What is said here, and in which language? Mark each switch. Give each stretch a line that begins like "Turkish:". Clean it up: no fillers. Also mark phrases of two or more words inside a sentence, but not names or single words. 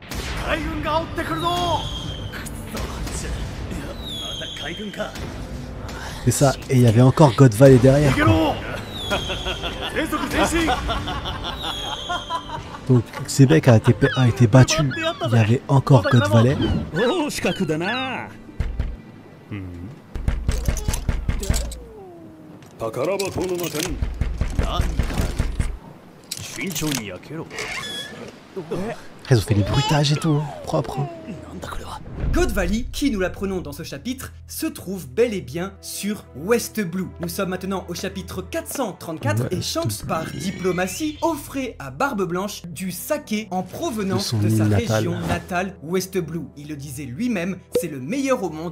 French: C'est ça, et il y avait encore God Valley derrière. quoi. Donc, Xebec a été battu. Il y avait encore God Valley.
Japanese: おお四角だな宝箱の中に何か慎重に開けろ
French: Ils ont fait les bruitages et tout, hein. Propre. Hein.
Japanese: なんだこれは
French: God Valley, qui nous l'apprenons dans ce chapitre, se trouve bel et bien sur West Blue. Nous sommes maintenant au chapitre 434 et West Shanks, par diplomatie, offrait à Barbe Blanche du saké en provenance De son de sa île natale. région natale, West Blue. Il le disait lui-même, c'est le meilleur au monde.